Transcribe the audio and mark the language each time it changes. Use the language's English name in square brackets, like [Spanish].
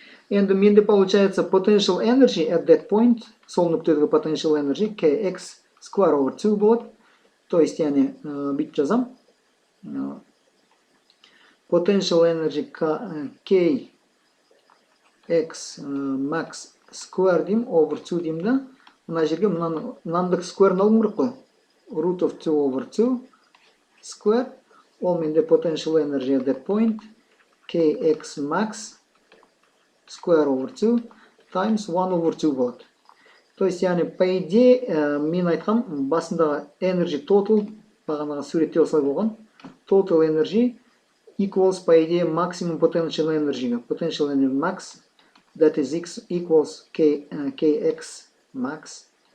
[Kazakh] Енді менде получается [English] potential energy at that point. [Kazakh] Сол нүктедегі [English] potential energy kx square over 2 болады. [Kazakh] То есть, яғни бүйтіп жазам. [English] Potential energy k x max square дейм over 2 [Kazakh] дейм да. Мына жерге мынандық square алуым керек қой. [English] Root of 2 over 2 square. Ол менде potential energy at that point kx max square over 2 times 1 over 2 болады. [Kazakh] То есть, яғни, по идее, мен айтқам, басындағы [English] energy total, [Kazakh] бағанаға суретте осылай болған. [English] total energy equals, по идее, maximum potential energy. Potential energy max, that is x equals kx max.